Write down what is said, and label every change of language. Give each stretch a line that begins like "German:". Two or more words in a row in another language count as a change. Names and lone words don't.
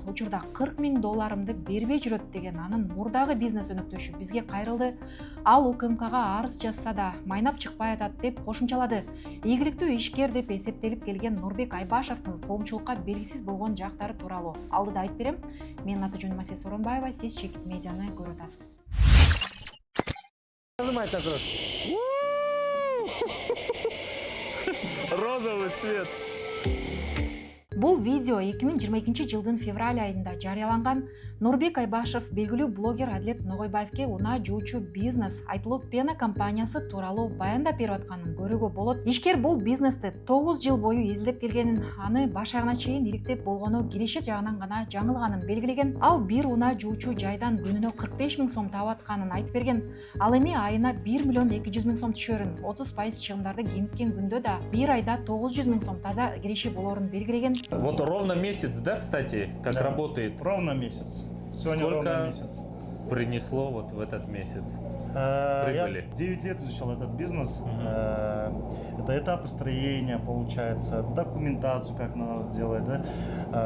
Kyrgyz: Учурда $40 000 бербей жүрөт деген анын мурдагы бизнес өнөктөшү бизге кайрылды. Ал УКМКга арыз жазса да майнап чыкпай атат деп кошумчалады. Ийгиликтүү ишкер деп эсептелип келген Нурбек Айбашевдин коомчулукка белгисиз болгон жактары тууралуу алдыда айтып берем. Менин аты жөнүм Асия Соронбаева, сиз Чекит медианы көрүп атасыз.
Russian: Нажимайте на розовый цвет.
Kyrgyz: Бул видео 2022 жылдын февраль айында жарыяланган. Нурбек Айбашев белгилүү блогер Адилет Ногойбаевке унаа жуучу бизнес Айтылуу Пена компаниясы тууралуу баяндап берип атканын көрүүгө болот. Ишкер бул бизнести 9 жыл бою изилдеп келгенин, аны баш аягына чейин иликтеп болгону киреше жагынан гана жаңылганын белгилеген. Ал бир унаа жуучу жайдан күнүнө 45 000 сом таап атканын айтып берген. Ал эми айына 1 200 000 сом түшөрүн, 30% чыгымдарды кемиткен күндө да бир айда 900 000 сом таза киреше болорун белгилеген.
Russian: Вот ровно месяц, да, кстати, как работает? Ровно месяц. Сегодня Сколько ровно месяц. принесло вот в этот месяц? Я Прибыли. 9 лет изучал этот бизнес. Это этапы строения, получается, документацию, как надо делать, да?